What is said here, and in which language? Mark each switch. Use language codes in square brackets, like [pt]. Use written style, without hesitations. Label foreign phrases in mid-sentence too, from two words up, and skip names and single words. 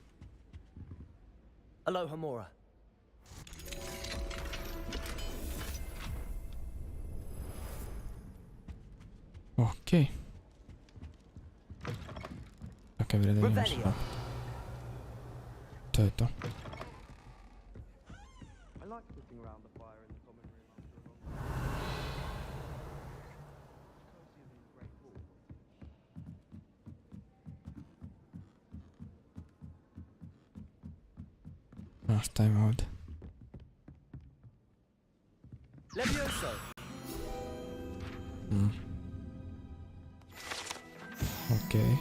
[sr] Aloha Mora. Ok. Kakve vrede imaš? Revelio. To je to. [en] I like sitting around the fire in the common room after a long day. Cozy in the great hall. [sr] A šta ima ovdje? Levioso. Ok.